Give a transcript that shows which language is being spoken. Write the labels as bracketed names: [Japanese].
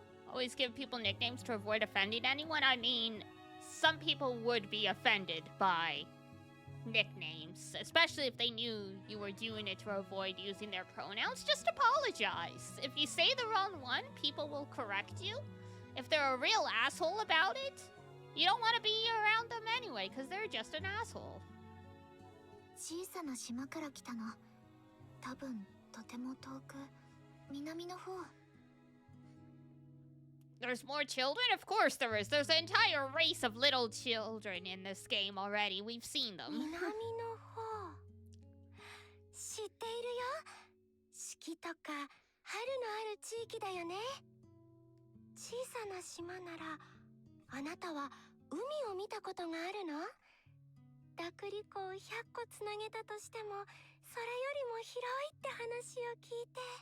[English] Always give people nicknames to avoid offending anyone. I mean, some people would be offended by nicknames, especially if they knew you were doing it to avoid using their pronouns. Just apologize. If you say the wrong one, people will correct you. If they're a real asshole about it, you don't want to be around them anyway, because they're just an asshole. [Japanese] 小さな島から来たの。多分とても遠く、南の方。 [English] There's more children? Of course there is. There's an entire race of little children in this game already. We've seen them. [Japanese] 南の方。知っているよ。四季とか春のある地域だよね。小さな島なら、あなたは海を見たことがあるの？濁理湖を100個つなげたとしても、それよりも広いって話を聞いて。